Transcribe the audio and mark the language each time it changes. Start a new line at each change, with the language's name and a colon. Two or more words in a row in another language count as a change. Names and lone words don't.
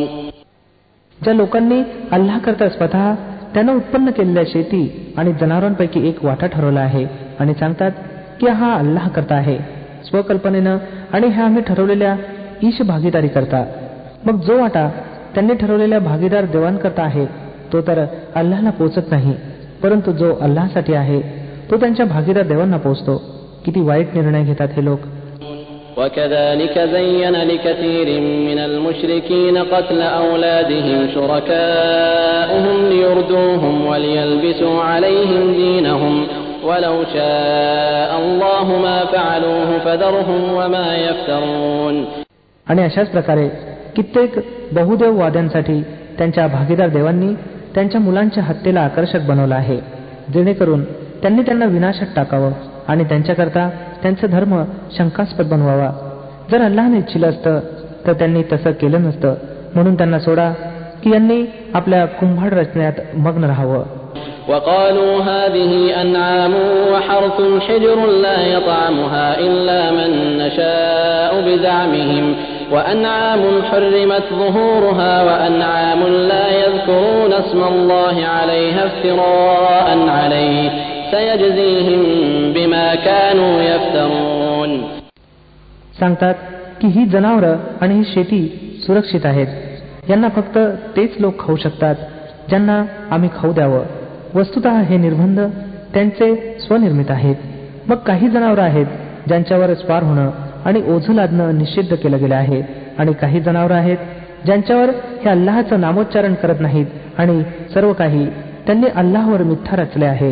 Marathi: ज्या लोकांनी अल्लाह करता स्वतः त्यानं उत्पन्न केलेल्या शेती आणि जनावरांपैकी एक वाटा ठरवला आहे आणि सांगतात की हा अल्लाह करता आहे स्वकल्पनेनं आणि ह्या आम्ही ठरवलेल्या ईश भागीदारी करता, मग जो वाटा त्यांनी ठरवलेल्या भागीदार देवांकरता आहे तो तर अल्लाहला पोचत नाही, परंतु जो अल्लाहसाठी आहे तो त्यांच्या भागीदार देवांना पोचतो. किती वाईट निर्णय घेतात हे लोक.
Arabic: وَكَذَلِكَ زَيَّنَ لِكَثِيرٍ مِّنَ الْمُشْرِكِينَ قَتْلَ أَوْلَادِهِمْ شُرَكَاؤُهُمْ لِيُرْدُوهُمْ وَلِيَلْبِسُوا عَلَيْهِمْ دِينَهُمْ وَلَوْ شَاءَ اللَّهُ مَا فَعَلُوهُ فَذَرْهُمْ وَمَا يَفْتَرُونَ.
Marathi: आणि अशाच प्रकारे कित्येक बहुदेववाद्यांसाठी त्यांच्या भागीदार देवांनी त्यांच्या मुलांच्या हत्येला आकर्षक बनवलं आहे, जेणेकरून त्यांनी त्यांना विनाशात टाकावं आणि त्यांच्याकरता त्यांचा धर्म शंकास्पद बनवावा. जर अल्लाहने इच्छिलं असतं तर त्यांनी तसं केलं नसतं. म्हणून त्यांना सोडा की यांनी आपल्या कुंभाड रचण्यात मग्न राहावं.
Arabic: وقالوا هذه أنعام وحرث حجر لا يطعمها إلا من نشاء بزعمهم وأنعام حرمت ظهورها وأنعام لا يذكرون اسم الله عليها افتراء عليه سيجزيهم بما كانوا يفترون.
Marathi: सांगतात की ही जनावरं आणि ही शेती सुरक्षित आहेत, यांना फक्त तेच लोक खाऊ शकतात ज्यांना आम्ही खाऊ द्यावं. वस्तुतः हे निर्बंध त्यांचे स्वनिर्मित आहेत. मग काही जनावरं आहेत ज्यांच्यावर स्वार होणं आणि ओझं लादणं निषिद्ध केलं गेलं आहे, आणि काही जनावरं आहेत ज्यांच्यावर हे अल्लाहचं नामोच्चारण करत नाहीत, आणि सर्व काही त्यांनी अल्लाहवर मिथ्या रचले आहे.